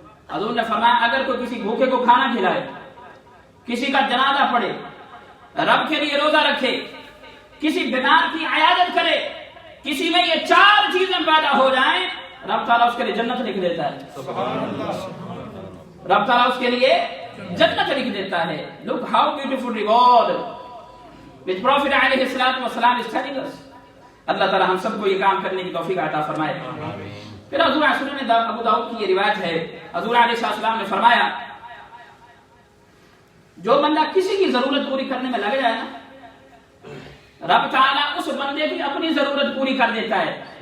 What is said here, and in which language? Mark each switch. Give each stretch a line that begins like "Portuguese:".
Urdu: حضور نے فرمایا اگر کوئی کسی بھوکے کو کھانا کھلائے، کسی کا جنازہ پڑھے، رب کے لیے روزہ رکھے، کسی بیمار کی عیادت کرے، کسی میں یہ چار چیزیں پیدا ہو جائیں، رب تعالیٰ اس کے لیے جنت لکھ دیتا ہے. رب تعالیٰ اس کے لیے جنت لکھ دیتا ہے.
English: Look how beautiful reward which Prophet علیہ الصلوۃ والسلام is telling us.
Urdu: اللہ تعالیٰ ہم سب کو یہ کام کرنے کی توفیق عطا فرمائے. پھر حضور سنن ابو داؤد کی یہ روایت ہے، حضور علیہ السلام نے فرمایا جو بندہ کسی کی ضرورت پوری کرنے میں لگ جائے نا، رب تعالیٰ اس بندے کی اپنی ضرورت پوری کر دیتا ہے.